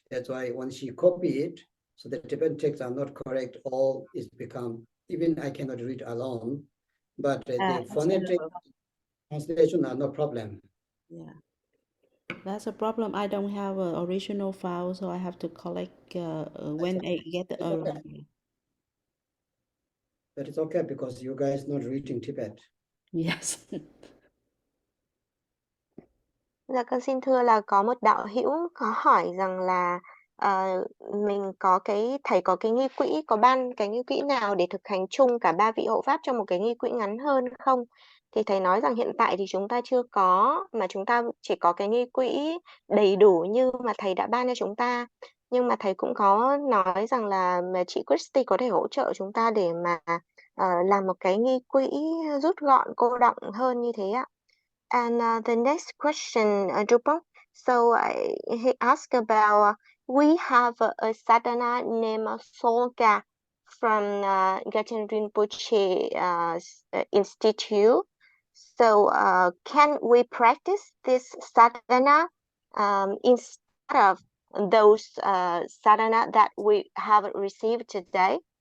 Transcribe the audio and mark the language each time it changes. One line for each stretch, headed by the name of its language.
English: That's why when she copy it, so the Tibetan texts are not correct, all is become, even I cannot read alone, but the phonetic translation are no problem. Yeah, that's a problem. I don't have an original file, so I have to collect when I get the Okay. But it's okay because you guys not reading Tibet. Yes.
Vietnamese: Dạ con xin thưa là có một đạo hữu có hỏi rằng là mình thầy có cái nghi quỹ, có ban cái nghi quỹ nào để thực hành chung cả 3 vị hộ pháp trong một cái nghi quỹ ngắn hơn không? Thì thầy nói rằng hiện tại thì chúng ta chưa có, mà chúng ta chỉ có cái nghi quỹ đầy đủ như mà thầy đã ban cho chúng ta. Nhưng mà thầy cũng có nói rằng là chị Christy có thể hỗ trợ chúng ta để mà làm một cái nghi quỹ rút gọn, cô đọng hơn như thế ạ.
English: And the next question, Drupal. So he asked about we have a sadhana named Solga from Gachen Rinpoche Institute. So can we practice this sadhana instead of those sadhana that we have received today?